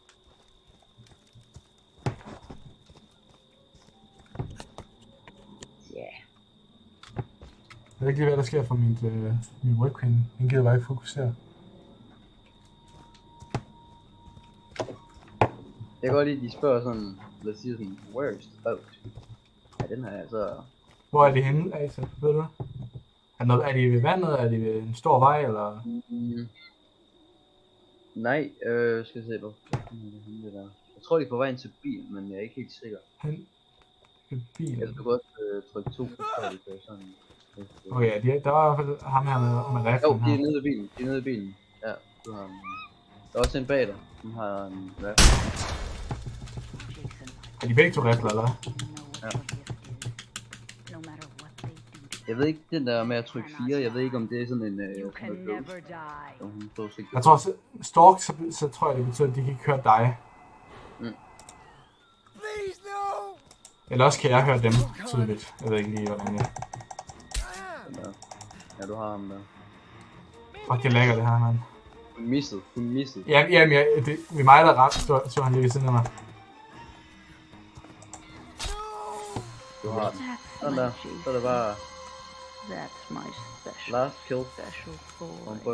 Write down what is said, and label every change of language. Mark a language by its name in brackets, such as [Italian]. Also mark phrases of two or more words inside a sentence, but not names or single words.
[Danish] Jeg ved ikke lige, hvad der sker for min webcam. Den gider bare ikke fokusere. Jeg kan godt lide, at de spørger sådan, lad os sige sådan, [English] where is the boat? [Danish] Ja, den her er altså... Hvor er de henne, altså? Ved du er de ved vandet? Er de ved en stor vej, eller? Nej, skal jeg se på. Jeg tror, de er på vejen til bilen, men jeg er ikke helt sikker. Hen ved bilen? Eller du kan godt trykke 2 på sådan... Okay, der var i hvert fald ham her med Jo, riflen de er her. nede i bilen. De er nede i bilen. Ja, du har en... Der er også en bag dig, som har en rifle. Jason, Er de begge to rifler, eller hvad? [English] know what your gift is. No matter what they do, [Danish] Jeg ved ikke, den der med at trykke 4, jeg ved ikke, om det er sådan en... [English] you [Danish] sådan [English] can [Danish] noget [English] never ghost, die. [Danish] som hun så sikkert. Jeg tror, stalk, så tror jeg, det betyder, at de kan ikke høre dig. [English] Please, no! [Danish] Eller også kan jeg høre dem tydeligt. Jeg ved ikke lige, hvordan jeg... Den der. Ja, du har ham der. Fuck, det lækker det her, mand. Hun missede. Jamen, det er mig, der ramte, så han lige ved siden af mig. Du har den. [English] That's [Danish] Sådan [English] my [Danish] der. Så er det bare [English] That's my special, last kill. special [Danish] Og hun [English] boy.